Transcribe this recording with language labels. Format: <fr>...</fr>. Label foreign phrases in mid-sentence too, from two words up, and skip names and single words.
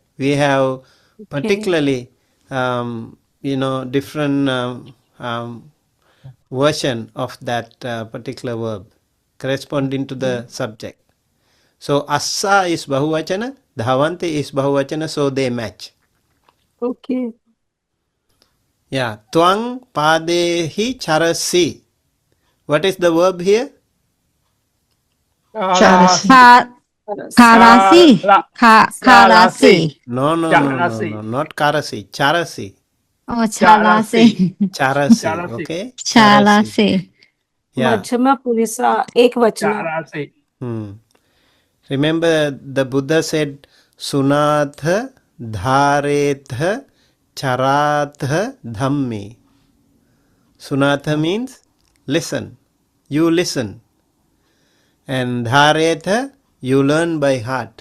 <en>We have particularly, different version of that particular verb corresponding to the subject. So Assa is Bahuvachana, Dhavanti is Bahuvachana, so they match. Okay.</en> <pi>Yeah. Twang Padehi Charasi.</pi> <en>What is the verb here? Charasi. Karasi. Karasi. No, Charasi. not Karasi. Charasi. Oh, Charasi. Charasi, okay? Charasi. Yeah.</en> <pi>Madhyama Purisa, Ekvachana.</pi> <en>Charasi. Remember the Buddha said,</en> <pi>Sunatha Dharetha Charatha Dhammi.</pi> <en>Sunatha means listen. You listen. And Dharetha, you learn by heart.</en>